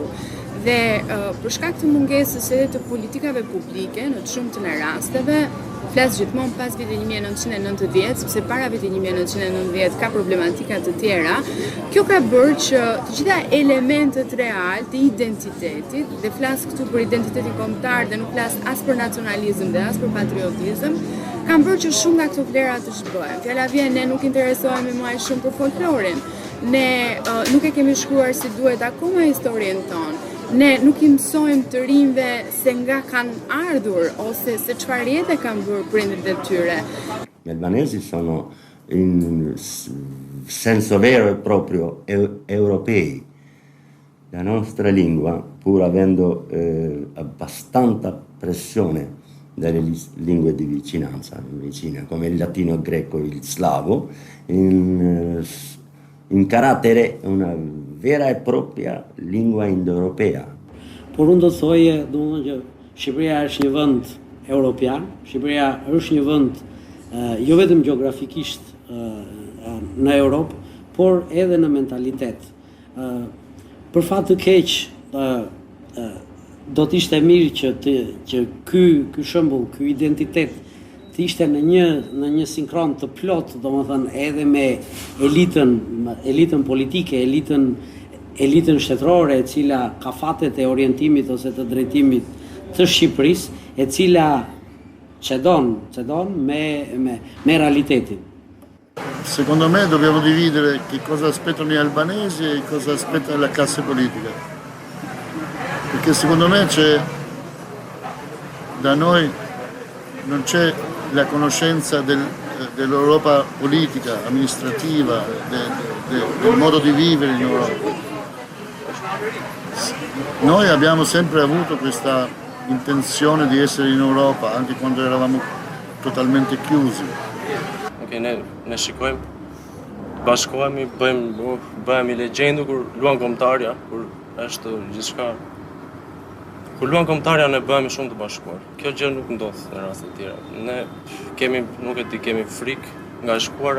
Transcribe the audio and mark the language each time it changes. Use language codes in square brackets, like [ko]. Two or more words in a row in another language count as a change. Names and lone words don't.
[sq] Dhe për shkak të mungesës edhe të politikave publike në të shumtën e rasteve, flas gjithmonë pas vitit 1990, sepse para vitit 1990 ka problematika të tjera, kjo ka bërë që të gjitha elementet real të identitetit, dhe flas këtu për identitetin kombëtar dhe nuk flas as për nacionalizëm dhe as për patriotizëm, kanë bërë që shumë nga këto vlera të zhbëhen. Fjala vjen, ne nuk interesohemi më aq shumë për folklorin. Ne nuk e kemi shkruar si duhet akoma historinë tonë. Ne nuk i mësojmë të rinjve se nga kanë ardhur ose se çfarë jete kanë bërë prindërit e tyre. [it] Gli albanesi sono in senso vero e proprio europei. La nostra lingua, pur avendo abbastanza pressione dalle lingue di vicinanza, vicine, come il latino, il greco, il slavo, in carattere una vera e propria lingua indoeuropea. [sq] Por unë do të thoje, domethënë që Shqipëria është një vend europian, Shqipëria është një vend jo vetëm gjeografikisht në Europë, por edhe në mentalitet. Për fat të keq, do të ishte mirë që ky shembull, ky identitet të ishte në një sinkron të plot, domethënë edhe me elitën politike, elitën shtetërore, e cila ka fatet e orientimit ose të drejtimit të Shqipërisë, e cila cedon me realitetin. [it] Secondo me dobbiamo dividere che cosa aspettano gli albanesi e cosa aspetta la classe politica. Perché secondo me da noi non c'è la conoscenza dell'Europa politica, amministrativa, del modo di vivere in Europa. Noi abbiamo sempre avuto questa intenzione di essere in Europa, anche quando eravamo totalmente chiusi. [sq] Ne shikojmë, bashkohemi, bëhemi legjendu kur luan kombëtarja, kur është gjithçka. Kur luan kombëtarja ne bëhemi shumë të bashkuar. Kjo gjë nuk ndodh në raste të tjera. Ne kemi frikë nga e shkuara.